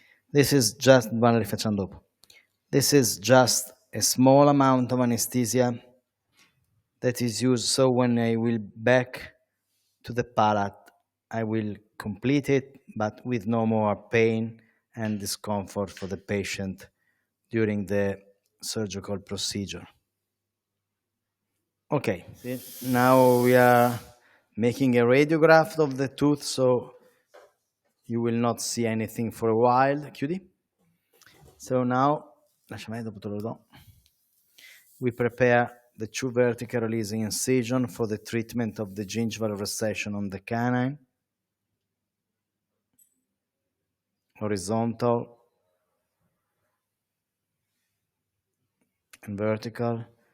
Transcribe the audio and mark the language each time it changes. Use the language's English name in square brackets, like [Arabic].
[English] This is just, [Italian] ma la rifacciamo dopo. [English] This is just a small amount of anesthesia that is used, so when I will back to the palate, I will complete it, but with no more pain and discomfort for the patient during the surgical procedure. Okay, now we are making a radiograph of the tooth, so you will not see anything for a while. [Italian] Chiudi. [English] So now, [Italian] lasciami, dopo te lo do. [English] We prepare the two vertical releasing incision for the treatment of the gingival recession on the canine. Horizontal and vertical.